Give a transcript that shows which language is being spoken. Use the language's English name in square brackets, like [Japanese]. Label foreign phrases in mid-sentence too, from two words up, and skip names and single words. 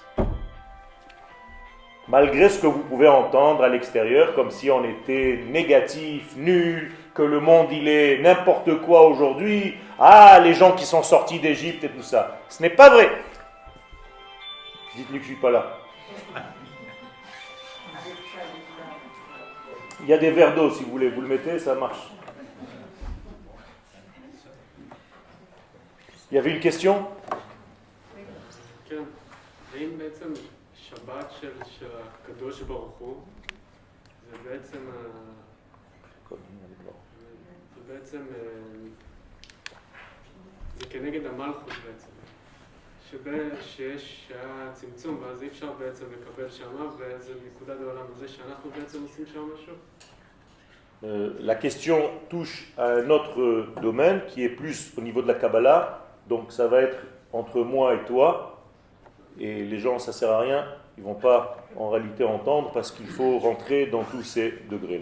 [French] Malgré ce que vous pouvez entendre à l'extérieur, comme si on était négatif, nul, que le monde il est n'importe quoi aujourd'hui, les gens qui sont sortis d'Égypte et tout ça. Ce n'est pas vrai. Dites-lui que je ne suis pas là. Il y a des verres d'eau si vous voulez, vous le mettez, ça marche. Il y avait une question? [Hebrew] שבת של הקדוש ברוך הוא, זה בעצם זה כנגד המלכות בעצם. שיש צמצום, ואז אי אפשר בעצם לקבל שמה, ואיזה נקודה בעולם הזה שאנחנו בעצם עושים שם משהו? [French] La question touche à un autre domaine qui est plus au niveau de la Kabbalah, donc ça va être entre moi et toi, et les gens ça sert à rien, ils ne vont pas en réalité entendre parce qu'il faut rentrer dans tous ces degrés-là.